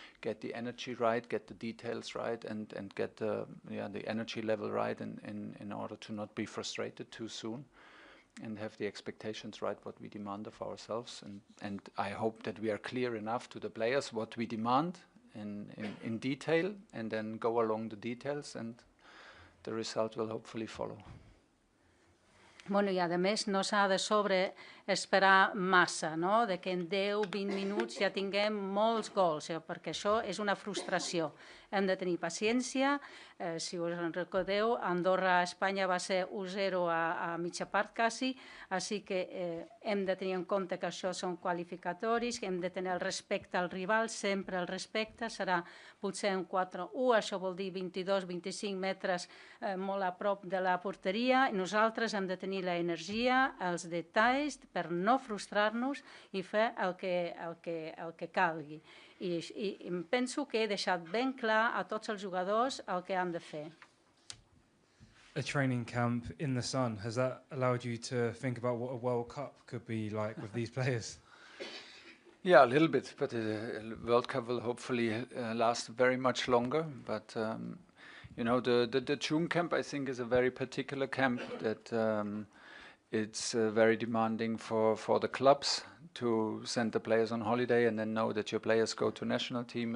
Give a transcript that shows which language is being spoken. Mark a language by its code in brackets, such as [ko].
[en] Get the energy right, get the details right, and get the energy level right in order to not be frustrated too soon. And have the expectations right, what we demand of ourselves. And I hope that we are clear enough to the players what we demand in detail, and then go along the details, and the result will hopefully follow. [ca] Bueno, i a més no s'ha de esperar massa, no? De que en 10-20 minuts ja tinguem molts gols, perquè això és una frustració. Hem de tenir paciència. Si us en recordeu, Andorra-Espanya va ser 1-0 a mitja part quasi, així que hem de tenir en compte que això són qualificatoris, que hem de tenir el respecte al rival, sempre el respecte, serà potser un 4-1, això vol dir 22-25 metres molt a prop de la porteria, i nosaltres hem de tenir l'energia, els detalls, per no frustrar-nos i fer el que calgui. I penso que he deixat ben clar a tots els jugadors el que han de fer. [en] A training camp in the sun, has that allowed you to think about what a World Cup could be like with these players? Yeah, a little bit, but the World Cup will hopefully last very much longer. But you know, the June camp, I think, is a very particular camp that it's very demanding for the clubs to send the players on holiday and then know that your players go to national team.